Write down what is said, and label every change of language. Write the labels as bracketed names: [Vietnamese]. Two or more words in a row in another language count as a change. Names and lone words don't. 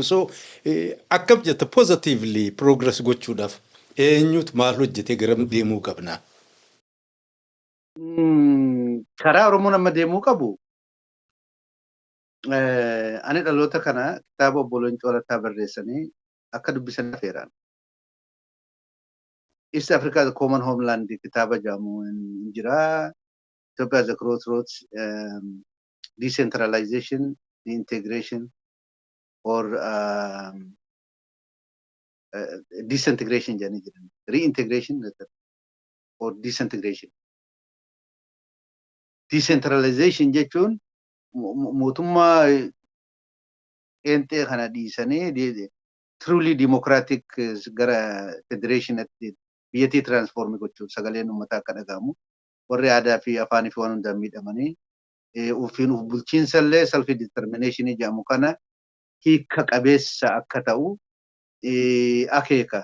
[Oromo] So akkam jetta [English] positively progress [Oromo] gochuudhaaf eenyutu maal hojjetee garam deemuu qabna? Karaa Oromoon amma deemuu qabu ani dhaloota kana kitaaba obbo Leencoo Lataa barreessanii akka dubbisan affeeraan. East Africa as a common homeland kitaaba jedhamu jira. [English] Ethiopia as a crossroads, decentralization, integration, or disintegration, reintegration or disintegration. [Oromo] Decentralization jechuun mootummaa ente kana dhiisanii [English] truly democratic [Oromo] gara federation atti biyyattii transform gochuun sagaleen uummataa akka dhagahamu warri aadaa fi afaanii fi waan hundaan miidhamanii ofiin of bulchiinsa illee [English] self determination [Oromo] jedhamu kana hiika qabeessa akka ta'u akeeka.